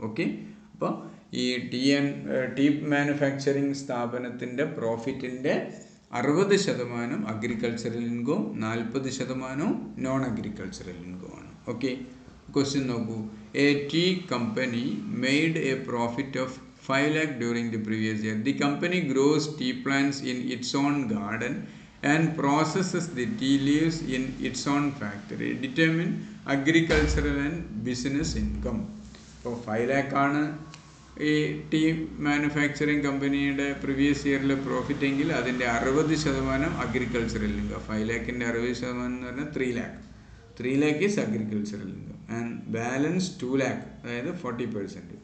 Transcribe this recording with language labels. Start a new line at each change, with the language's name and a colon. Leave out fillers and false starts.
Malayalam: Okay, അപ്പോൾ ഈ tea manufacturing സ്ഥാപനത്തിൻ്റെ പ്രോഫിറ്റിൻ്റെ 60% agricultural ഇൻകവും 40% non agricultural ഇൻകവുമാണ്.
English: okay,
Malayalam: question നോക്കൂ.
English: A tea company made a profit of 5 lakh during the previous year. The company grows tea plants in its own garden and processes the tea leaves in its own factory. Determine agricultural and business income.
Malayalam: അപ്പോൾ 5 lakh ആണ് ഈ tea manufacturing കമ്പനിയുടെ previous ഇയറിലെ profit എങ്കിൽ അതിൻ്റെ 60% agricultural income. 5 lakhൻ്റെ 60% എന്ന് പറഞ്ഞാൽ 3 lakh.
English: 3 lakh is agricultural income and balance 2 lakh,
Malayalam: അതായത് 40%.